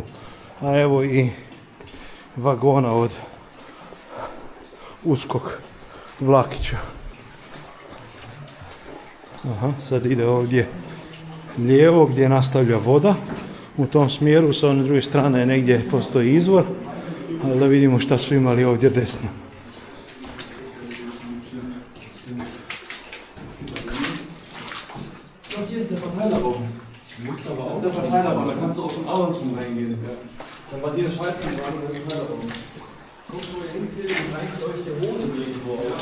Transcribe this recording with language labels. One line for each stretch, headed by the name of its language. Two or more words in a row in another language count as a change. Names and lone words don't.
Croatian: A evo i vagona od uskog vlakića. Aha, sad ide ovdje lijevo gdje nastavlja voda. U tom smjeru, sa one druge strane negdje postoji izvor, ali da vidimo šta su imali ovdje desno.
German: Hier ist der Verteilerraum. Das ist der Verteilerraum, da kannst du auch von andersrum reingehen. Dann war die der Schaltzentrale und der Verteilerraum. Guckt, wo ihr hingeht und reicht euch der Hosen irgendwo auf.